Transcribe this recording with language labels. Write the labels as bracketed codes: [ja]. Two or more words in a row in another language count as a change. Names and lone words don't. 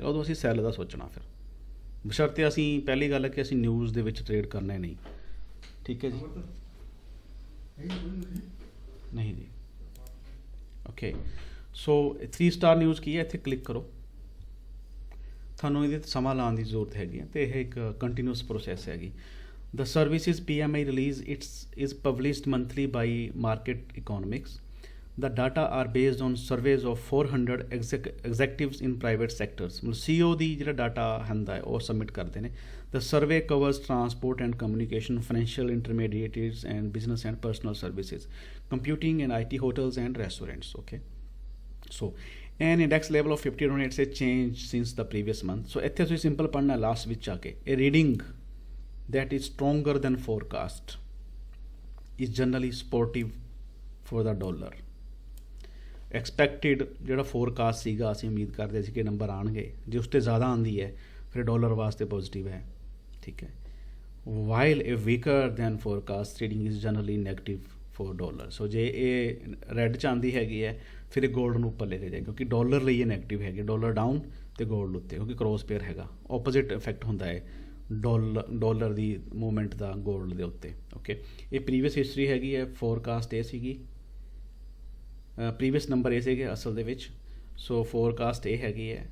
[pa] ਉਦੋਂ ਅਸੀਂ ਸੈੱਲ ਦਾ ਸੋਚਣਾ, ਫਿਰ ਬਸ਼ਰਤੇ ਅਸੀਂ, ਪਹਿਲੀ ਗੱਲ ਹੈ ਕਿ ਅਸੀਂ ਨਿਊਜ਼ ਦੇ ਵਿੱਚ ਟ੍ਰੇਡ ਕਰਨਾ ਹੀ ਨਹੀਂ, ਠੀਕ ਹੈ ਜੀ, ਨਹੀਂ ਜੀ, ਓਕੇ। ਸੋ 3 [en] star news [pa] ਕੀ ਹੈ, ਇੱਥੇ ਕਲਿੱਕ ਕਰੋ, ਤੁਹਾਨੂੰ ਇਹਦੇ 'ਤੇ ਸਮਾਂ ਲਾਉਣ ਦੀ ਜ਼ਰੂਰਤ ਹੈਗੀ ਹੈ, ਅਤੇ ਇਹ ਇੱਕ [en] continuous process [pa] ਹੈਗੀ। [en] The services PMI release is published monthly by Market Economics. The data are based on surveys of 400 executives in private sectors. [pa] ਮਤਲਬ CEO ਦੀ ਜਿਹੜਾ ਡਾਟਾ ਹੁੰਦਾ ਹੈ ਉਹ ਸਬਮਿਟ ਕਰਦੇ ਨੇ। [en] The survey covers transport and communication, financial intermediaries and business and personal services, computing and IT, hotels and restaurants. Okay. So an index level of 50 on it's a change since the previous month. [pa] So ਇੱਥੇ ਤੁਸੀਂ ਸਿੰਪਲ ਪੜ੍ਹਨਾ ਲਾਸਟ ਵਿੱਚ ਆ ਕੇ, [en] a reading that is stronger than forecast is generally supportive for the dollar. [pa] Expected ਜਿਹੜਾ forecast ਸੀਗਾ, ਅਸੀਂ ਉਮੀਦ ਕਰਦੇ ਸੀ ਕਿ ਨੰਬਰ ਆਉਣਗੇ, ਜੇ ਉਸ ਤੋਂ ਜ਼ਿਆਦਾ ਆਉਂਦੀ ਹੈ ਫਿਰ ਡਾਲਰ ਵਾਸਤੇ ਪੋਜ਼ਿਟਿਵ ਹੈ, ਠੀਕ ਹੈ। [en] while a weaker than forecast reading is generally negative for dollar. [pa] ਸੋ ਜੇ ਇਹ ਰੈੱਡ 'ਚ ਆਉਂਦੀ ਹੈਗੀ ਹੈ ਫਿਰ ਇਹ ਗੋਲਡ ਨੂੰ ਉੱਪਰ ਲੈ ਕੇ ਜਾਏ, ਕਿਉਂਕਿ ਡਾਲਰ ਲਈ ਇਹ ਨੈਗੇਟਿਵ ਹੈਗੀ, [en] dollar down [pa] ਅਤੇ ਗੋਲਡ ਉੱਤੇ, ਕਿਉਂਕਿ [en] cross pair [pa] ਹੈਗਾ, [en] opposite effect [pa] ਹੁੰਦਾ ਹੈ ਡਾਲਰ ਦੀ ਮੂਵਮੈਂਟ ਦਾ ਗੋਲਡ ਦੇ ਉੱਤੇ, ਓਕੇ। ਇਹ [en] previous history [pa] ਹੈਗੀ ਹੈ, ਫੋਰਕਾਸਟ ਇਹ ਸੀਗੀ, [en] previous number [pa] ਇਹ ਸੀਗੇ ਅਸਲ ਦੇ ਵਿੱਚ, ਸੋ ਫੋਰਕਾਸਟ ਇਹ ਹੈਗੀ ਹੈ।